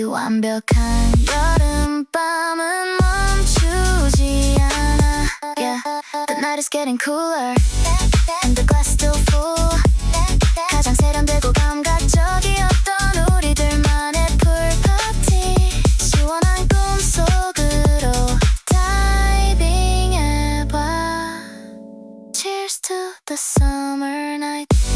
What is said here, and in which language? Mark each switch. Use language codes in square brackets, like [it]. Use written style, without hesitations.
[ko] 완벽한 여름밤은 멈추지 않아. [en] Yeah, the night is getting cooler and the glass still full. [ko] 가장 세련되고 감각적이었던 우리들만의 풀파티. 시원한 꿈속으로 다이빙 해봐. [en] Cheers to the summer night.